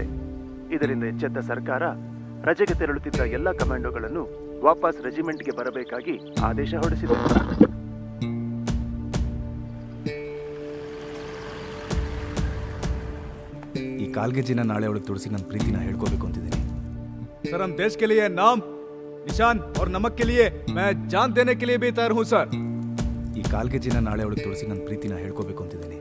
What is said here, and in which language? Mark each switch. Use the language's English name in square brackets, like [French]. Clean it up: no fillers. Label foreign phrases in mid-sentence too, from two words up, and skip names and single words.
[Kannada] ಇದರಿಂದ ಎಚ್ಚೆತ್ತ ಸರ್ಕಾರ ರಜೆಗೆ ತೆರಳುತ್ತಿದ್ದ ಎಲ್ಲ ಕಮಾಂಡೋಗಳನ್ನು ವಾಪಸ್ ರೆಜಿಮೆಂಟ್ಗೆ ಬರಬೇಕಾಗಿ ಆದೇಶ ಹೊರಡಿಸಿದೆ. ಈ ಕಾಲ್ಗೆಜ್ಜಿನ ನಾಳೆ ಒಳಗೆ ತುಳಸಿ ನನ್ನ ಪ್ರೀತಿನ ಹೇಳ್ಕೋಬೇಕು ಅಂತಿದ್ದೀನಿ. [Hindi] सर हम देश के लिए नाम, निशान और नमक के लिए मैं जान देने के लिए भी तैयार हूँ सर. [Kannada] ಈ ಕಾಲ್ಗೆಜ್ಜಿನ ನಾಳೆ ಒಳಗೆ ತುಳಸಿ ನನ್ನ ಪ್ರೀತಿನ ಹೇಳ್ಕೋಬೇಕು ಅಂತಿದ್ದೀನಿ.